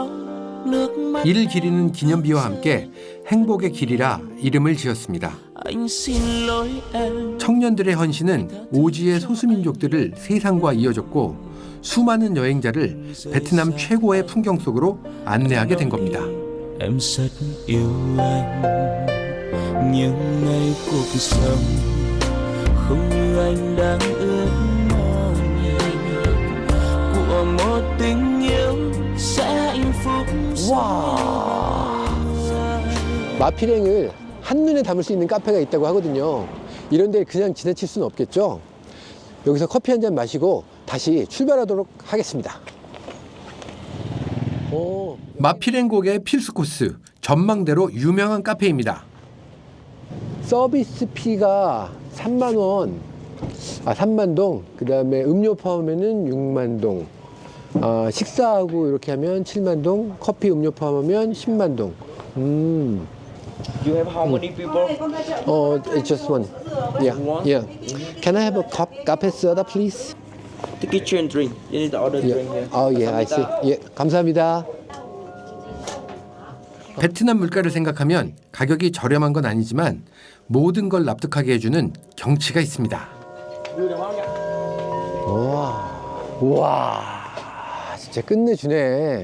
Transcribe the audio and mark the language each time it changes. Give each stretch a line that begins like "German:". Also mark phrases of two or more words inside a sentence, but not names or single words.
Korean: 이를 기리는 기념비와 함께 행복의 길이라 이름을 지었습니다. 청년들의 헌신은 오지의 소수민족들을 세상과 이어줬고 수많은 여행자를 베트남 최고의 풍경 속으로 안내하게 된 겁니다.
Vietnamese: Em rất yêu anh, những ngày cuộc sống không như anh đang ước mơ của một tình yêu sẽ hạnh phúc.
Korean: 와, 마피랭을 한눈에 담을 수 있는 카페가 있다고 하거든요. 이런 데 그냥 지나칠 수는 없겠죠. 여기서 커피 한 잔 마시고 다시 출발하도록 하겠습니다. 마피랭 고개의 필수 코스, 전망대로 유명한 카페입니다. 서비스 피가 3만 원, 3만 동, 그 다음에 음료 포함하면은 6만 동, 식사하고 이렇게 하면 7만 동, 커피 음료 포함하면 10만 동.
English: You have how many people? It's just one. Yeah. Can I have a cup, cafe soda, please? The kitchen drink. You need to order drink here. I see.
Korean: 예, 감사합니다. 베트남 물가를 생각하면 가격이 저렴한 건 아니지만 모든 걸 납득하게 해주는 경치가 있습니다. 우와, 진짜 끝내주네.